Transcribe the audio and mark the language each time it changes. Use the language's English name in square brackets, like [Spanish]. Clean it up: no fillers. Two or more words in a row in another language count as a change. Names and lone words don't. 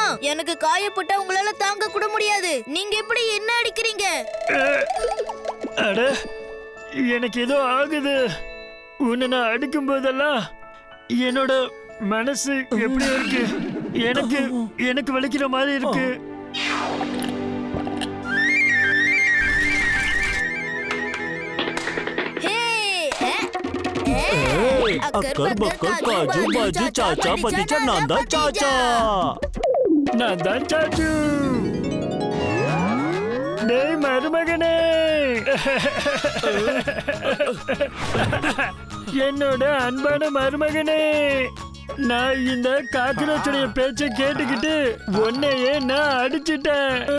[Tamil] எனக்கு காயப்பட்டா உங்களால தாங்க கூட முடியாது. நீங்க எப்படி என்ன அடிக்கிறீங்க? அட, எனக்கு ஏதோ ஆகுது. உன்னை நான் அடிக்கும் போதெல்லாம் என்னோட மனசு எப்படி இருக்கு? எனக்கு எனக்கு வலிக்கிற மாதிரி இருக்கு. अक्कर बक्कर काजू बाजू चाचा पतीचा नांदा चाचा. நான் தான் சாச்சு. டேய் மருமகனே, என்னோட அன்பான மருமகனே, நான் இந்த காக்கரோச்சுடைய பேச்சை கேட்டுக்கிட்டு உன்னையே நான் அடிச்சிட்டேன்.